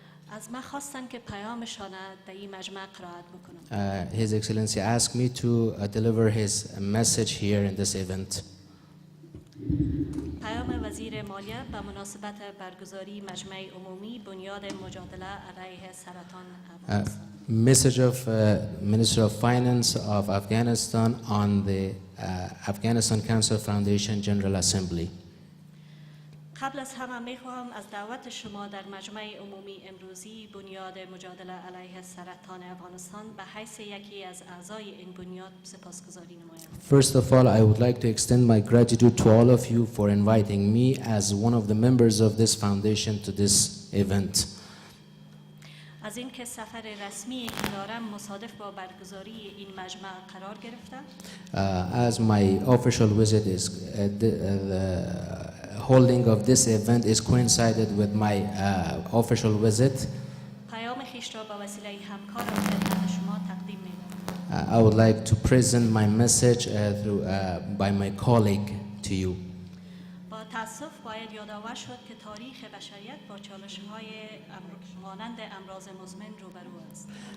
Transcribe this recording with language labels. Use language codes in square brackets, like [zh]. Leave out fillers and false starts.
[fa] از من خواستن که پیامشان در این مجمع قرائت بکنم. [en] His Excellency asked me to deliver his message here in this event. [fa] پیام وزیر مالیه به مناسبت برگزاری مجمع عمومی بنیاد مجادله علیه سرطان افغانستان. [en] Message of Minister of Finance of Afghanistan on the Afghanistan Cancer Foundation General Assembly. [fa] قبل از همه میخواهم از دعوت شما در مجمع عمومی امروزی بنیاد مجادله علیه سرطان افغانستان به حیث یکی از اعضای این بنیاد سپاسگزاری نمایم. [en] First of all, I would like to extend my gratitude to all of you for inviting me as one of the members of this foundation to this event. [fa] از اینکه سفر رسمی که دارم مصادف با برگزاری این مجمع قرار گرفته. [en] As my official visit is the holding of this event is coincided with my official visit. [fa] پیام خویش را با وسیله همکارم خدمت شما تقدیم می‌کنم. [en] I would like to present my message by my colleague to you. [fa] با تأسف باید یادآور شد که تاریخ بشریت با چالش‌های مانند امراض مزمن روبرو است.